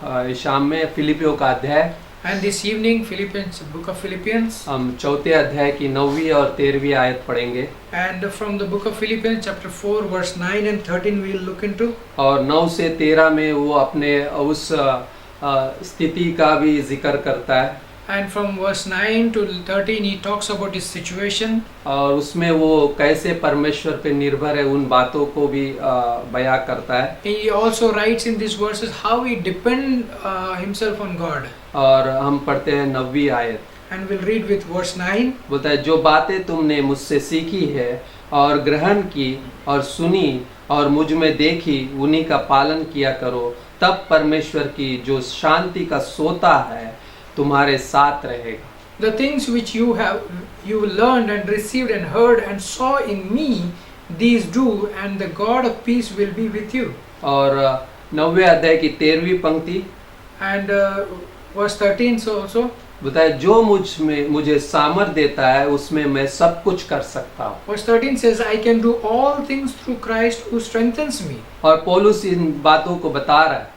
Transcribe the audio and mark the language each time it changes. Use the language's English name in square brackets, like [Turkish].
[Hindi] इस शाम में फिलिपियो का अध्याय, [English] And this evening, Philippians, book of Philippians, [Hindi] हम चौथे अध्याय की 9वीं और 13वीं आयत पढ़ेंगे। [English] and from the book of Philippians, chapter 4, verse 9 and 13, we will look into. [Hindi] और 9 से 13 में वो अपने उस स्थिति का भी जिक्र करता है, [English] And from verse 9 to 13, he talks about his situation. [Hindi] और उसमें वो कैसे परमेश्वर पे निर्भर है उन बातों को भी बयां करता है। [English] He also writes in these verses how he depend himself on God. [Hindi] और हम पढ़ते हैं 9वीं आयत, [English] And we'll read with verse 9. [Hindi] बोलता है, जो बातें तुमने मुझसे सीखी है और ग्रहण की और सुनी और मुझ में देखी, उन्हीं का पालन किया करो, तब परमेश्वर की जो शांति का सोता है तुम्हारे साथ रहेगा। [English] The things which you learned and received and heard and saw in me, these do, and the God of peace will be with you. [Hindi] और 9वें अध्याय की 13वीं पंक्ति [English] And verse 13 so also. [Hindi] बताए, जो मुझे सामर्थ देता है उसमें मैं सब कुछ कर सकता हूँ। [English] Verse 13 says, I can do all things through Christ who strengthens me. [Hindi] और पौलुस इन बातों को बता रहा है,